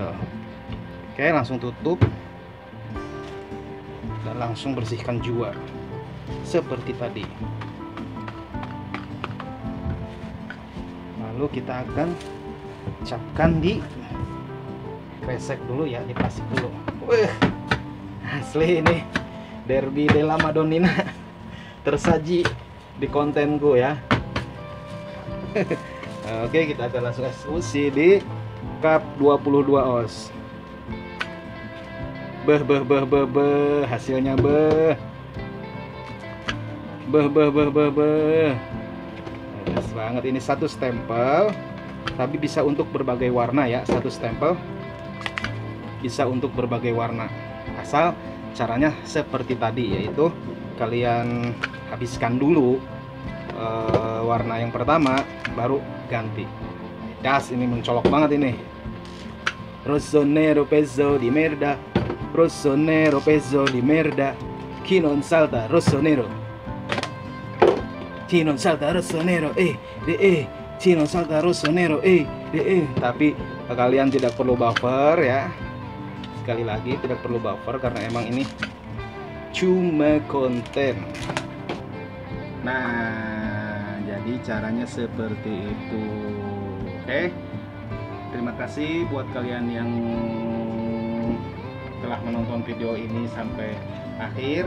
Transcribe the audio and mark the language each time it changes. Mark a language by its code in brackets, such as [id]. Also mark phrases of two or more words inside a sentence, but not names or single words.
[id] Oke, langsung tutup dan langsung bersihkan juga seperti tadi. Lalu kita akan capkan di kresek dulu ya, di plastik dulu. Wih, asli ini derby della Madonnina tersaji di kontenku ya. Oke, kita akan langsung eksekusi di cup 22 oz. Hasilnya Jelas banget. Ini satu stempel, tapi bisa untuk berbagai warna ya. Satu stempel bisa untuk berbagai warna. Asal caranya seperti tadi, yaitu kalian habiskan dulu warna yang pertama, baru ganti. Das, ini mencolok banget ini. [it] Rosso nero pezzo di merda, rosso nero pezzo di merda, chi non salta rosso nero, chi non salta rosso nero, chi non salta rosso nero, [id] Tapi kalian tidak perlu buffer ya. Sekali lagi, tidak perlu buffer karena emang ini cuma konten. Nah, jadi caranya seperti itu. Oke, terima kasih buat kalian yang telah menonton video ini sampai akhir.